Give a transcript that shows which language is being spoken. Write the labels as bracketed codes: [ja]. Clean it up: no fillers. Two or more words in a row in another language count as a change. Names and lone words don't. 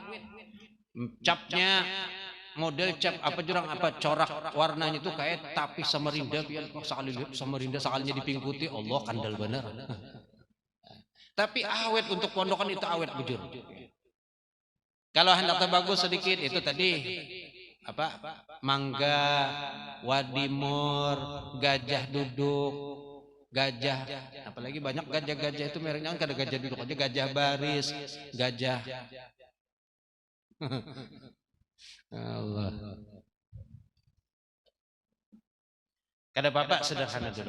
[bjn] Capnya model cap apa jurang apa corak warnanya itu kayak tapih Samarinda, biar sekali lihat Samarinda sekalinya dipingkuti, Allah kandal bener. Tapi awet, untuk pondokan itu awet bujur. Kalau hendaknya bagus sedikit itu tadi apa? Mangga, wadimor, gajah duduk, gajah, apalagi banyak gajah-gajah itu mereknya kan, kada gajah duduk aja, gajah baris, gajah. Allah. Kada apa-apa, sederhana dulu.